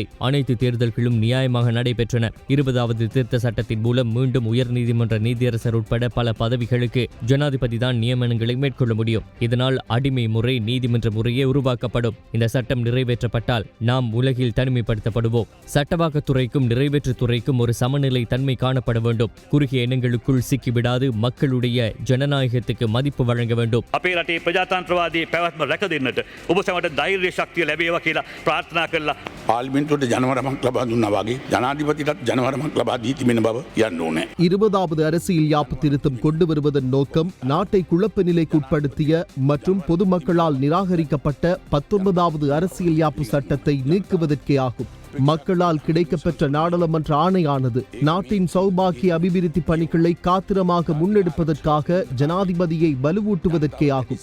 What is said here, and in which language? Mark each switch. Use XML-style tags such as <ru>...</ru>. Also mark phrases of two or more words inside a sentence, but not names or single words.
<ta>அனைத்து தேர்தல்களும் நியாயமாக நடைபெற்றன. 20வது திருத்த சட்டத்தின் மூலம் மீண்டும் உயர்நீதிமன்ற நீதியரசர் உட்பட பல பதவிகளுக்கு ஜனாதிபதி தான் நியமனங்களை மேற்கொள்ள முடியும். இதனால் அடிமை முறை நீதிமன்ற முறையே உருவாக்கப்படும். இந்த சட்டம் நிறைவேற்றப்பட்டால் நாம் உலகில் தனிமைப்படுத்தப்படுவோம். சட்டவாக்கத்துறைக்கும் நிறைவேற்றுத்துறைக்கும் ஒரு சமநிலை தன்மை காணப்பட வேண்டும். குறுகிய எண்ணங்களுக்குள் சிக்கிவிடாது மக்களுடைய ஜனநாயகத்துக்கு மதிப்பு வழங்க வேண்டும்.</ta> <si>අපේ රටේ ප්‍රජාතන්ත්‍රවාදී පැවැත්ම රැක දෙන්නට ඔබ සැමට ධෛර්ය ශක්තිය ලැබේවා කියලා ප්‍රාර්ථනා කළා. පාර්ලිමේන්තුවට ජනවරමක් ලබා දුන්නා වගේ ජනාධිපතිටත් ජනවරමක් ලබා දී තිබෙන බව කියන්න ඕනේ.</si> <ta>20வது அரசியல் யாப்பு திருத்தம் கொண்டு வருவதன் நோக்கம் நாட்டை குழப்ப நிலைக்குட்படுத்திய மற்றும் பொதுமக்களால் நிராகரிக்கப்பட்ட 19வது அரசியல் யாப்பு சட்டத்தை நீக்குவதற்கே ஆகும். மக்களால் கிடைக்கப்பெற்ற நாடாளுமன்ற ஆணையானது நாட்டின் சௌபாக்கிய அபிவிருத்தி பணிகளை காத்திரமாக முன்னெடுப்பதற்காக ஜனாதிபதியை வலுவூட்டுவதற்கே ஆகும்.</ta>